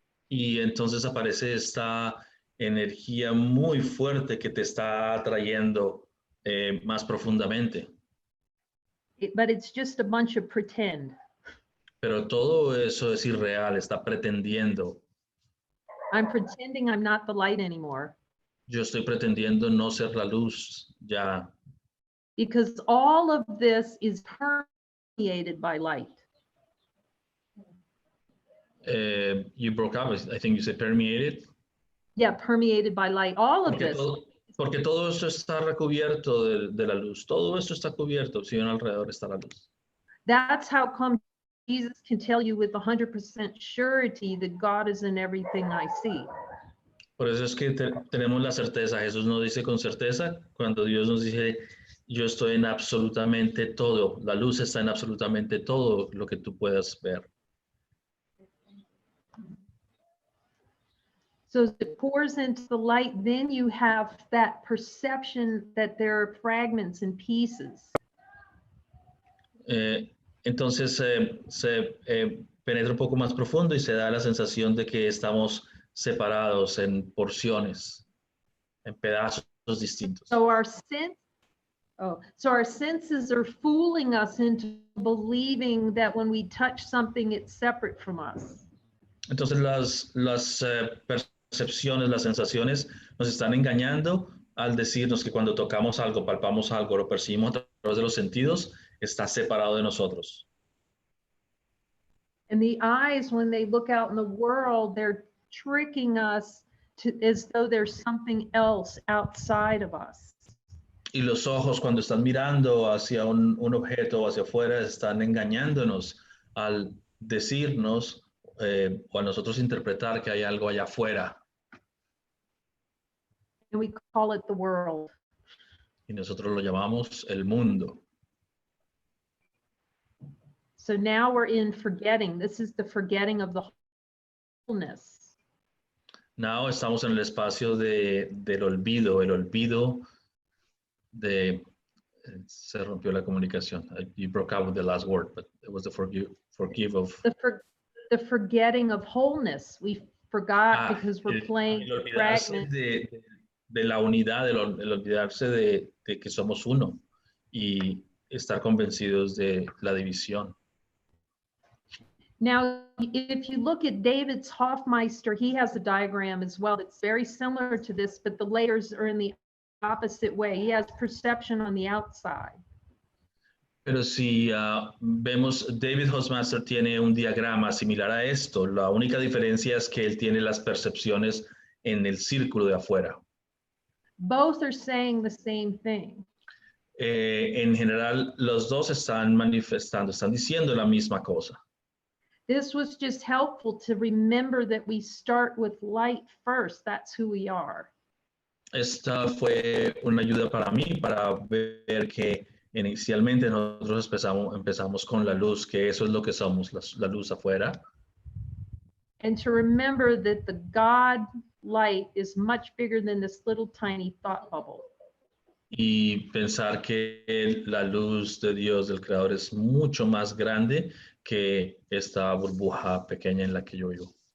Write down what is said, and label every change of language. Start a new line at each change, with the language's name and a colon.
Spanish: Y entonces aparece esta energía muy fuerte que te está atrayendo más profundamente.
English: But it's just a bunch of pretend.
Spanish: Pero todo eso es irreal, está pretendiendo.
English: I'm pretending I'm not the light anymore.
Spanish: Yo estoy pretendiendo no ser la luz ya.
English: Because all of this is permeated by light. You broke up, I think you said permeated. Yeah, permeated by light. All of this.
Spanish: Porque todo esto está recubierto de la luz. Todo esto está cubierto, si bien alrededor está la luz.
English: That's how come Jesus can tell you with 100% surety that God is in everything I see.
Spanish: Por eso es que tenemos la certeza. Jesús nos dice con certeza, cuando Dios nos dice, yo estoy en absolutamente todo, la luz está en absolutamente todo lo que tú puedas ver.
English: So as it pours into the light, then you have that perception that there are fragments and pieces.
Spanish: Entonces se penetra un poco más profundo y se da la sensación de que estamos separados en porciones, en pedazos distintos.
English: So our senses are fooling us into believing that when we touch something, it's separate from us.
Spanish: Entonces las percepciones, las sensaciones nos están engañando al decirnos que cuando tocamos algo, palpamos algo, lo percibimos a través de los sentidos, está separado de nosotros.
English: And the eyes, when they look out in the world, they're tricking us as though there's something else outside of us.
Spanish: Y los ojos, cuando están mirando hacia un objeto o hacia afuera, están engañándonos al decirnos o a nosotros interpretar que hay algo allá afuera.
English: And we call it the world.
Spanish: Y nosotros lo llamamos el mundo.
English: So now we're in forgetting. This is the forgetting of the wholeness.
Spanish: Now estamos en el espacio del olvido, el olvido de... Se rompió la comunicación.
English: You broke out with the last word, but it was the forgive of... The forgetting of wholeness. We forgot because we're playing fragments.
Spanish: De la unidad, el olvidarse de que somos uno y estar convencidos de la división.
English: Now, if you look at David's Hofmeister, he has a diagram as well that's very similar to this, but the layers are in the opposite way. He has perception on the outside.
Spanish: Pero si vemos, David Hofmeister tiene un diagrama similar a esto. La única diferencia es que él tiene las percepciones en el círculo de afuera.
English: Both are saying the same thing.
Spanish: En general, los dos están manifestando, están diciendo la misma cosa.
English: This was just helpful to remember that we start with light first. That's who we are.
Spanish: Esta fue una ayuda para mí para ver que inicialmente nosotros empezamos con la luz, que eso es lo que somos, la luz afuera.
English: And to remember that the God light is much bigger than this little tiny thought bubble.
Spanish: Y pensar que la luz de Dios, del Creador, es mucho más grande que esta burbuja pequeña en la que yo vivo.